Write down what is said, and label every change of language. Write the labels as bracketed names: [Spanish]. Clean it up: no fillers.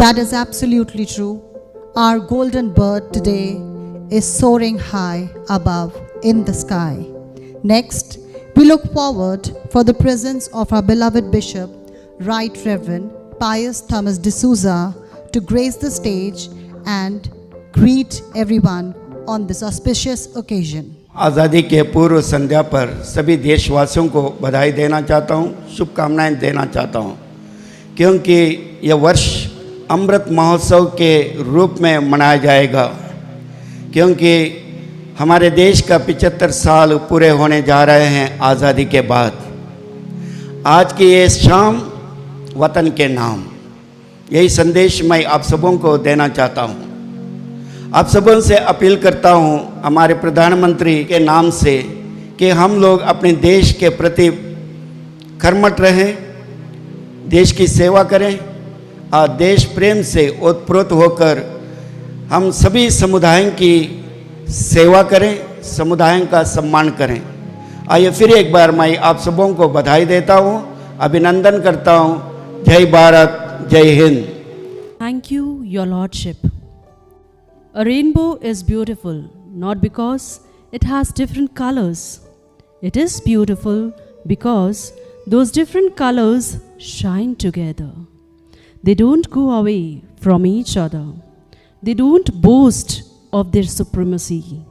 [English] That is absolutely true. Our golden bird today is soaring high above in the sky. Next, we look forward for the presence of our beloved Bishop, Right Reverend Pius Thomas D'Souza, to grace the stage and greet everyone on this auspicious occasion. [Hindi] आज़ादी के पूर्व संध्या पर सभी देशवासियों को बधाई देना चाहता हूँ, शुभकामनाएं देना चाहता हूँ, क्योंकि यह वर्ष अमृत महोत्सव के रूप में मनाया जाएगा, क्योंकि हमारे देश का 75 साल पूरे होने जा रहे हैं आज़ादी के बाद। आज की ये शाम वतन के नाम, यही संदेश मैं आप सबों को देना चाहता हूँ। आप सबों से अपील करता हूँ हमारे प्रधानमंत्री के नाम से कि हम लोग अपने देश के प्रति कर्मठ रहें, देश की सेवा करें और देश प्रेम से ओतप्रोत होकर हम सभी समुदायों की सेवा करें, समुदायों का सम्मान करें। आइए फिर एक बार मैं आप सबों को बधाई देता हूँ, अभिनंदन करता हूँ। जय भारत, जय Hind. [English] Thank you, Your Lordship. A rainbow is beautiful not because it has different colors. It is beautiful because those different colors shine together. They don't go away from each other. They don't boast of their supremacy.